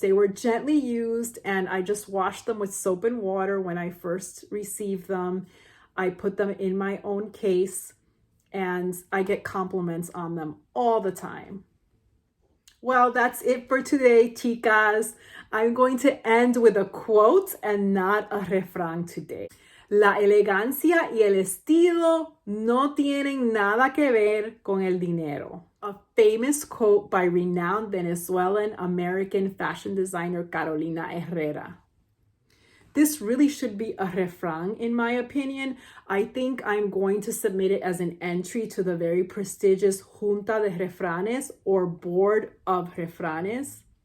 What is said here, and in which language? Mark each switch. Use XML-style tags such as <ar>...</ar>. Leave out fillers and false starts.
<en>They were gently used, and I just washed them with soap and water when I first received them. I put them in my own case, and I get compliments on them all the time. Well, that's it for today, chicas. I'm going to end with a quote and not a refrán today.</en> <es>La elegancia y el estilo no tienen nada que ver con el dinero.</es> <en>A famous quote by renowned Venezuelan American fashion designer Carolina Herrera. This really should be a refrán, in my opinion. I think I'm going to submit it as an entry to the very prestigious Junta de Refranes, or Board of Refranes.</en>